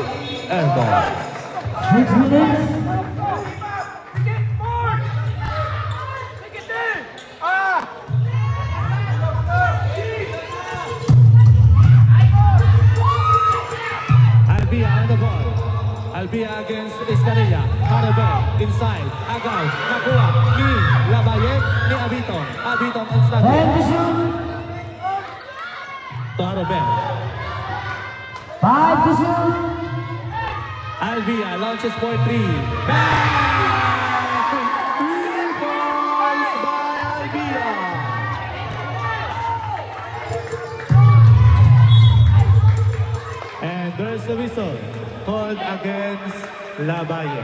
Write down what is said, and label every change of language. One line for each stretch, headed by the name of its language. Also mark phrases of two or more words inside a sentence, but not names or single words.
English: Airball. 6 minutes. Albia on the ball. Albia against Iscarilla. Harubel inside. Agaw.
Filipino: Nakuha ni Labayen ni Abitong.
English: Abitong on struggle. And the shoot. To Harubel. 5 to shoot. Albia launches for 3. Bang! 3 points by Albia. And there's the whistle called against Labayen.